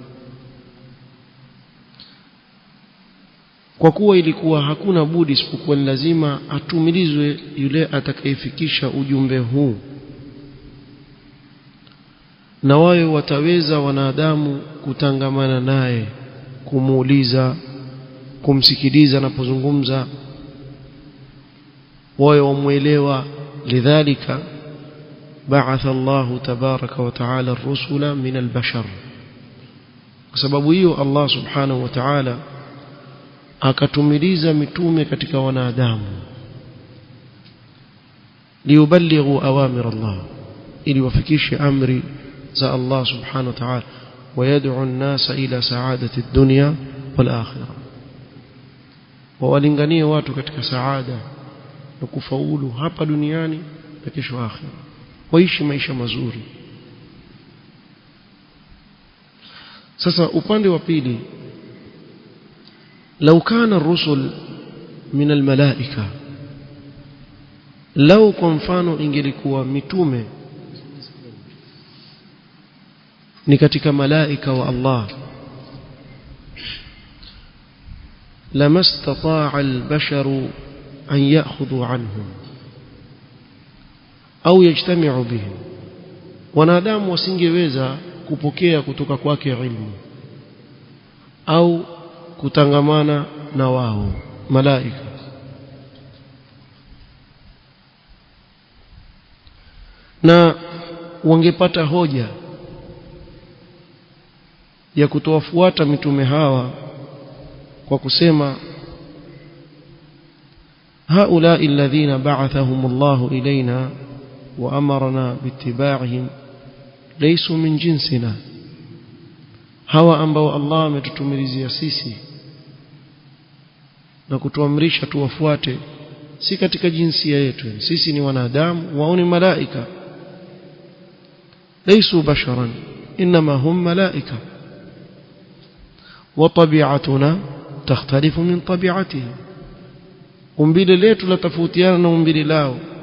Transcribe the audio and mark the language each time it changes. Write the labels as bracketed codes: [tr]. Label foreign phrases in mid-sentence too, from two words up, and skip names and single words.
[sw] Kwa kuwa ilikuwa hakuna budi isipokuwa ni lazima atumilizwe yule atakayefikisha ujumbe huu, na wao wataweza wanadamu kutangamana naye, kumuuliza, kumsikiliza anapozungumza, wao wamuelewa. [ar] لذلك بعث الله تبارك وتعالى الرسل من البشر, [sw] kwa sababu hiyo Allah [ar] سبحانه وتعالى [sw] akatumiliza mitume katika wanadamu, [ar] ليبلغوا أوامر الله, [sw] ili wafikishe amri za Allah [ar] سبحانه وتعالى, ويدعوا الناس إلى سعادة الدنيا والآخرة, [sw] wawalinganie watu katika saada na kufaulu hapa duniani na kesho akhira, waishi maisha mazuri. Sasa upande wa pili, [ar] لو كان الرسل من الملائكة, [sw] lau kwa mfano ingelikuwa mitume ni katika malaika wa Allah, [ar] لما استطاع البشر أن يأخذوا عنهم أو يجتمعوا بهم, [sw] wanadamu wasingeweza kupokea kutoka kwake ilmu au kutangamana na wao malaika. Na wangepata hoja ya kutowafuata mitume hawa kwa kusema [ar] هؤلاء الذين بعثهم الله إلينا وأمرنا باتباعهم ليسوا من جنسنا [sw] hawa ambao Allah ametutumilizia sisi na kutuamrisha tuwafuate si katika jinsia yetu sisi ni wanadamu wao ni malaika [ar] ليسوا بشرا إنما هم ملائكة وطبيعتنا تختلف من طبيعتهم [sw] umbile letu la tofautiana na umbile lao